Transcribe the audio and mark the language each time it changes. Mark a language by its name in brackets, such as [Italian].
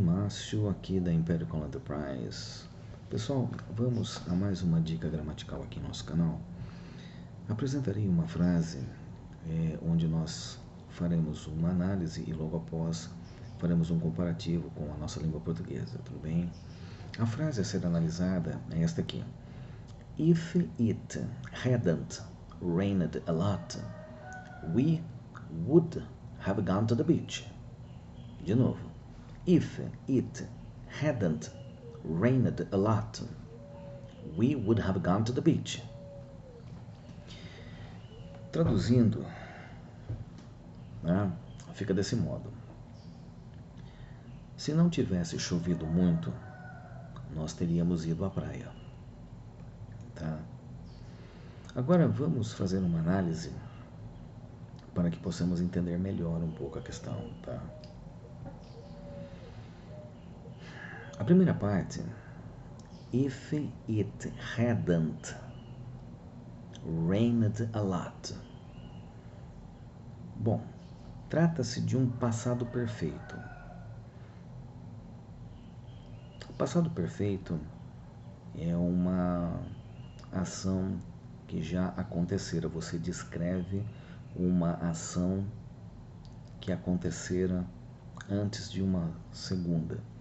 [Portuguese] Márcio aqui da Império Call Enterprise. Pessoal, vamos a mais uma dica gramatical aqui no nosso canal. Apresentarei uma frase onde nós faremos uma análise e logo após faremos um comparativo com a nossa língua portuguesa, tudo bem? A frase a ser analisada é esta aqui. [English] If it hadn't rained a lot, we would have gone to the beach. [Portuguese] De novo. [English] If it hadn't rained a lot, we would have gone to the beach. [Portuguese] Traduzindo, né, fica desse modo. Se não tivesse chovido muito, nós teríamos ido à praia. Tá? Agora vamos fazer uma análise para que possamos entender melhor um pouco a questão. Tá? A primeira parte, [English] if it hadn't rained a lot. [Portuguese] Bom, trata-se de um passado perfeito. O passado perfeito é uma ação que já acontecera. Você descreve uma ação que acontecera antes de uma segunda.